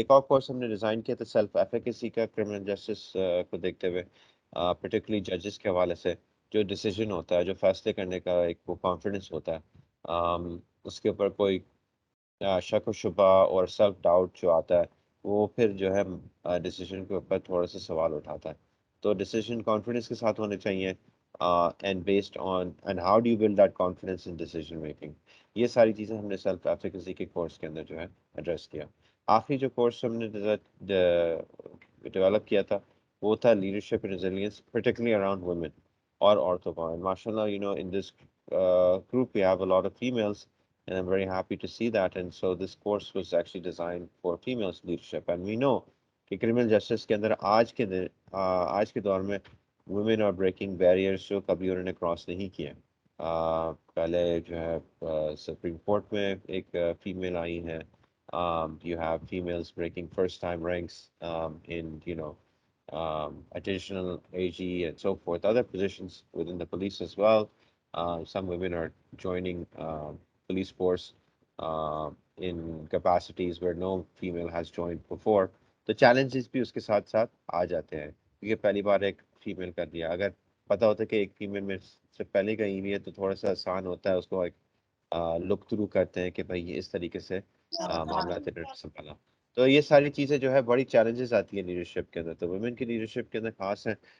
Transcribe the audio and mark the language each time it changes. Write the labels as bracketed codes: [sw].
[hi] एक और कोर्स हमने डिज़ाइन किया था सेल्फ एफिकेसी का क्रिमिनल जस्टिस को देखते हुए पर्टिकुलरली जजेस के हवाले से जो डिसीजन होता है जो फैसले करने का एक वो कॉन्फिडेंस होता है उसके ऊपर कोई शक व शुबा और सेल्फ डाउट जो आता है वो फिर जो है डिसीजन के ऊपर थोड़ा सा सवाल उठाता है। तो डिसीजन कॉन्फिडेंस के साथ होने चाहिए and based on [en] And how do you build that confidence in decision making. [hi] ये सारी चीज़ें हमने सेल्फ एफिकेसी के कोर्स के अंदर जो है एड्रेस किया। आखिरी जो कोर्स हमने डेवलप किया था वो था [en] leadership and resilience, particularly around women [hi] और औरतों का. [en] And mashallah, you know, in this group we have a lot of females, and I'm very happy to see that. And so this course was actually designed for females leadership. And we know [hi] कि criminal justice के अंदर आज के दौर में [en] women are breaking barriers [hi] जो कभी उन्होंने cross नहीं किए. पहले जो है सुप्रीम कोर्ट में एक फीमेल आई है. [en] You have females breaking first time ranks in, you know, additional AG and so forth, other positions within the police as well. Some women are joining police force in capacities where no female has joined before. [hi] तो challenges भी उसके साथ साथ आ जाते हैं क्योंकि पहली बार एक फीमेल कर दिया. अगर पता होता कि एक फीमेल में से पहले गई हुई है तो थोड़ा सा आसान होता है, उसको एक लुक थ्रू करते हैं कि भाई ये इस तरीके से मामला तेरे संभाला. तो ये सारी चीज़ें जो है बड़ी चैलेंजेस आती है लीडरशिप के अंदर, तो वुमेन की लीडरशिप के अंदर खास है.